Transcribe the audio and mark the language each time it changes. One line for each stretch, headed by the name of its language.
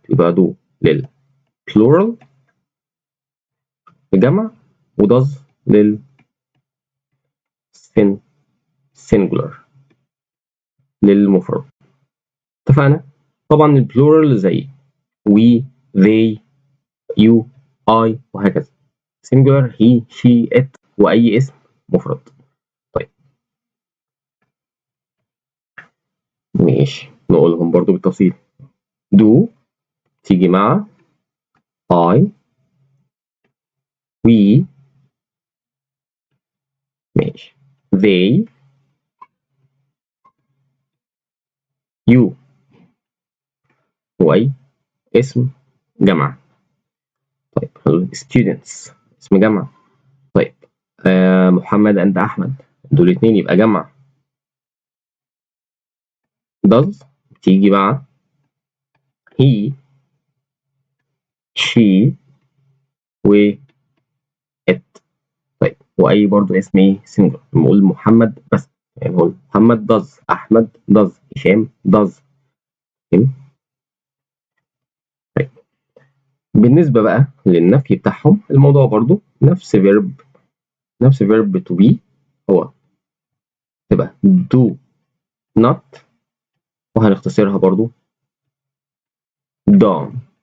Arabic: يبقى do للبلورال الجمع و does للسنجولار للمفرد. اتفقنا؟ طبعا البلورال زي
English: we they you I
Arabic: وهكذا.
English: singular he she it
Arabic: وأي اسم مفرد. طيب ماشي نقولهم برضو بالتفصيل. do تيجي مع
English: I we
Arabic: ماشي
English: they you
Arabic: وأي اسم جمع. طيب students اسم جمع. طيب محمد and أحمد دول اتنين يبقى جمع. does تيجي مع he she و it. طيب وأي برضو اسم ايه singular نقول محمد بس يعني نقول محمد does أحمد does هشام does. طيب بالنسبة بقى للنفي بتاعهم الموضوع برضو نفس verb to be هو تبقى
English: do not
Arabic: وهنختصرها برضو don't.